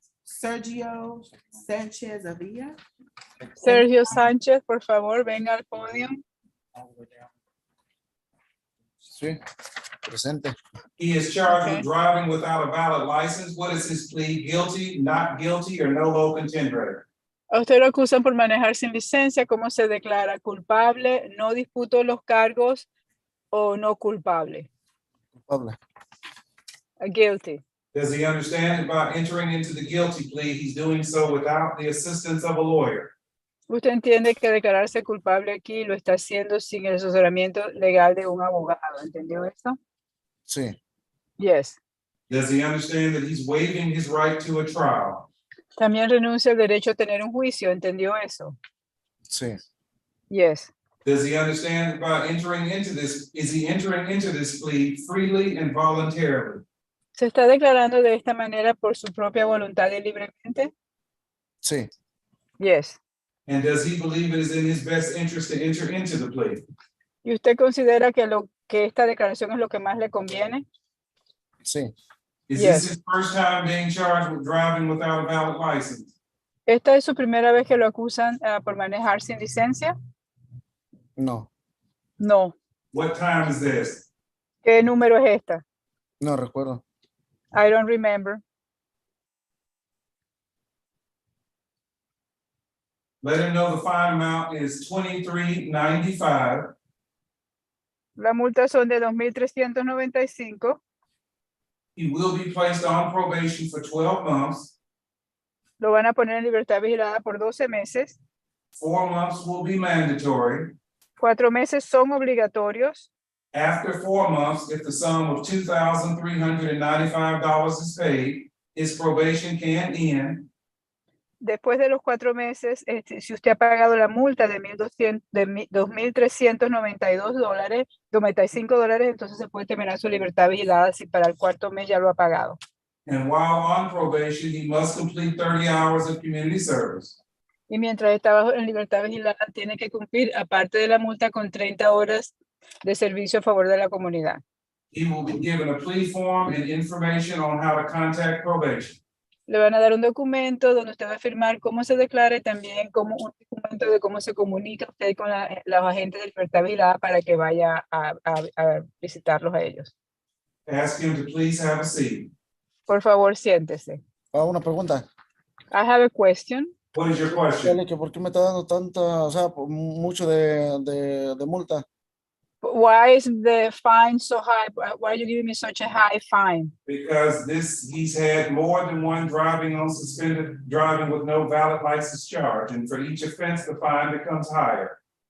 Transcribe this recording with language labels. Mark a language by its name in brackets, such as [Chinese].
[Spanish] Sergio Sanchez Avila. Sergio Sánchez, por favor, venga al podio. Sí, presente. [English] He is charged Okay. with driving without a valid license. What is his plea? Guilty, not guilty, or no low contendere? [Spanish] A usted lo acusan por manejar sin licencia. ¿Cómo se declara? ¿Culpable? ¿No disputo los cargos? ¿O no culpable? Culpable. [English] Guilty. Does he understand that by entering into the guilty plea, he's doing so without the assistance of a lawyer? [Spanish] Usted entiende que declararse culpable aquí lo está haciendo sin el asesoramiento legal de un abogado. ¿Entendió esto? Sí, [English] Yes. Does he understand that he's waiving his right to a trial? [Spanish] También renuncia al derecho a tener un juicio. ¿Entendió eso? sí, [English] Yes. Does he understand that by entering into this, is he entering into this plea freely and voluntarily? [Spanish] ¿Se está declarando de esta manera por su propia voluntad y libremente? sí, [English] Yes. And does he believe it is in his best interest to enter into the plea? [Spanish] ¿Y usted considera que esta declaración es lo que más le conviene? sí. [English] Is Yes. this his first time being charged with driving without a valid license? [Spanish] ¿Esta es su primera vez que lo acusan por manejar sin licencia? No, [English] No. What time is this? [Spanish] ¿Qué número es esta? no recuerdo. [English] I don't remember. Let him know the fine amount is $23.95. [Spanish] La multa son de 2,395. [English] He will be placed on probation for 12 months. [Spanish] Lo van a poner en libertad vigilada por 12 meses. [English] 4 months will be mandatory. [Spanish] 4 meses son obligatorios. [English] After 4 months, if the sum of $2,395 is paid, his probation can end. [Spanish] Después de los 4 meses, si usted ha pagado la multa de $2,392, $95, entonces se puede terminar su libertad vigilada si para el 4º mes ya lo ha pagado. [English] And while on probation, he must complete 30 hours of community service. [Spanish] Y mientras está en libertad vigilada, tiene que cumplir, aparte de la multa, con 30 horas de servicio a favor de la comunidad. [English] He will be given a plea form and information on how to contact probation. [Spanish] Le van a dar un documento donde usted va a firmar cómo se declara y también como un documento de cómo se comunica usted con los agentes de libertad vigilada para que vaya a visitarlos a ellos. [English] Ask him to please have a seat. [Spanish] Por favor, siéntese. Una pregunta. [English] I have a question. What is your [Spanish] ¿Qué [English] question? [Spanish] le- que ¿Por qué me está dando tanta, o sea, mucho de multa? [English] Why is the fine so high? Why are you giving me such a high fine? Because he's had more than one driving on suspended driving with no valid license charge, and for each offense, the fine becomes higher.